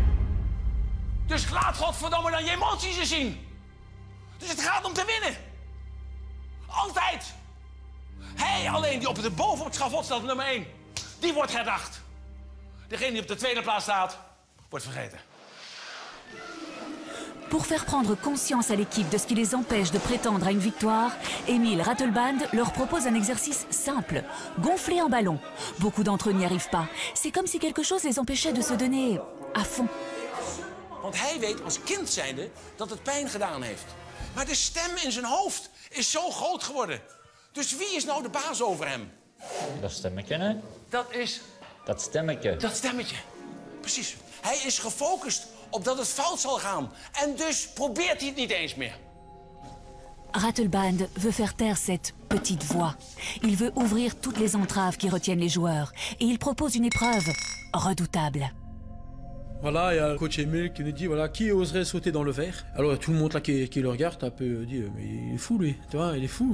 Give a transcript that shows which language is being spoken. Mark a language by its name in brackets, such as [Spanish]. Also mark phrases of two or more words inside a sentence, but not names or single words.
[Dutch] Dus laat godverdomme dan je emoties eens zien. Dus het gaat om te winnen. Altijd. Hij alleen die boven op het schavot staat op nummer 1. Die wordt herdacht. Degene die op de tweede plaats staat, wordt vergeten. [French] Pour faire prendre conscience à l'équipe de ce qui les empêche de prétendre à une victoire, Emile Ratelband leur propose un exercice simple, gonfler un ballon. Beaucoup d'entre eux n'y arrivent pas. C'est comme si quelque chose les empêchait de se donner à fond. [Dutch] Want hij weet als kind zijnde dat het pijn gedaan heeft. Maar de stem in zijn hoofd is zo groot geworden. Dus wie is nou de baas over hem? Dat stemmetje, hè? Dat is... Dat stemmetje. Dat stemmetje. Precies. Hij is gefocust op dat het fout zal gaan. En dus probeert hij het niet eens meer. [French] Ratelband veut faire taire cette petite voix. Il veut ouvrir toutes les entraves qui retiennent les joueurs. Et il propose une épreuve redoutable. Voilà, il y a le coach Emile qui nous dit, voilà, qui oserait sauter dans le verre? Alors tout le monde là qui le regarde un peu dit, mais il est fou lui, tu vois, il est fou.